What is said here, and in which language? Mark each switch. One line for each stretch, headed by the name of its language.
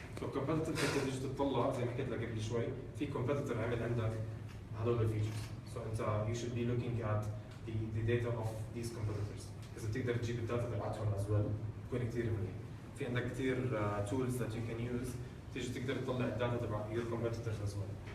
Arabic: لو competitive انت تيجي تطلع زي ما حكيت لك قبل شوي، في competitor عمل عندك هذول الفيتشرز.
English: So
Arabic: انت
English: you should be looking at the data of these competitors.
Arabic: إذا بتقدر تجيب الداتا تبعتهم
English: as well
Arabic: بكون كثير منيح. في عندك كثير
English: tools that you can use
Arabic: تيجي تقدر تطلع الداتا تبع
English: your competitors as well.